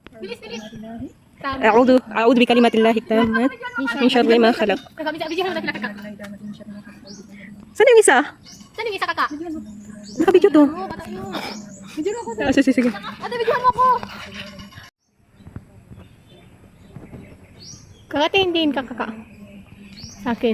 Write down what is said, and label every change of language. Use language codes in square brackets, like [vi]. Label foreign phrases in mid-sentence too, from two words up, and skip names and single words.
[tl] Bilis, bilis. [ar] أعوذ بكلمات الله التامات من شر ما خلق. [tl] Saan yung isa? Saan yung isa, kaka? Nakabidyo to. Oo, bata yun. Video ako. Sige. Ate, videohan mo ako. Kakatindihin ka, kaka. Sa akin.